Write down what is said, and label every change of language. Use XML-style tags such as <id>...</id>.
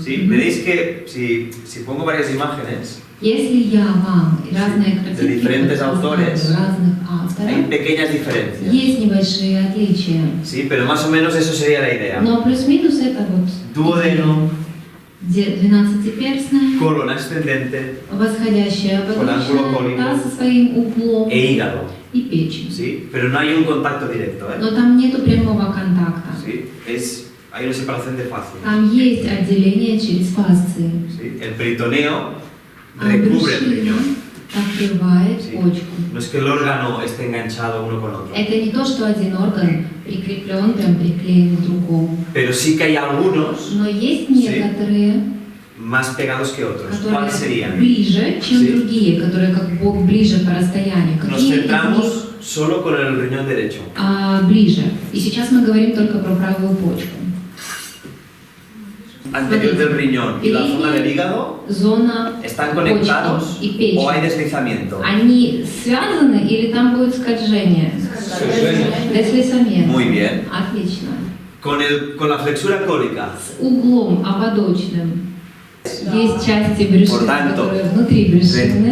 <es>Sí, veréis que si pongo varias imágenes,</es> <ru>Если я вам разные картинки</ru> <es>diferentes autores,</es> <ru>разных</ru> <es>hay</es> <ru>авторов,</ru> <es>pequeñas diferencias.</es> <ru>есть небольшие отличия.</ru> <es>Sí, pero más o menos eso sería la idea.</es> <ru>Но плюс-минус это вот</ru> <es>Duodeno,</es> <ru>12-перстная,</ru> <es>colon ascendente</es> <ru>восходящая</ru> <es>Con ángulo</es> <ru>ободочная,</ru> <es>cónico.</es> <ru>та со своим углом</ru> <es>e hígado.</es> <ru>и печень.</ru> <es>Sí, pero no hay un contacto directo. ¿Eh?</es> <ru>Но там нету прямого контакта.</ru> <es>Sí, hay una separación de fascias.</es> <ru>Там есть отделение через фасции.</ru> <es>Sí, el peritoneo</es> <ru>А</ru> <es>recubre el</es> <ru>брюшина</ru> <es>riñón.</es> <ru>покрывает</ru> <es>Sí.</es> <ru>почку.</ru> <es>No es que el órgano esté enganchado uno con otro,</es> <ru>Это не то, что один орган прикреплен, прям приклеен к другому.</ru> <es>pero sí que hay algunos</es> <ru>Но есть</ru> <es>Sí.</es> <ru>некоторые,</ru> <es>más pegados que otros.</es> <ru>которые</ru> <es>¿Cuáles serían?</es> <ru>ближе, чем</ru> <es>Sí.</es> <ru>другие, которые как Бог ближе по расстоянию.</ru> <es>Nos</es> <ru>Какие из них</ru> <es>centramos solo con el riñón derecho.</es> <ru>ближе? И сейчас мы говорим только про правую почку.</ru> <es>Anterior del riñón y la zona del hígado,</es> <ru>Зона</ru> <es>¿están conectados</es> <ru>почки и печень.</ru> <es>o hay deslizamiento?</es> <ru>Они связаны или там будет скольжение? Деслизамент.</ru> <es>Muy bien.</es> <ru>Отлично.</ru> <es>Con la flexura cólica,</es> <ru>С углом ободочным. Есть части брюшины,</ru> <es>Por tanto,</es> <ru>которые внутри брюшины.</ru>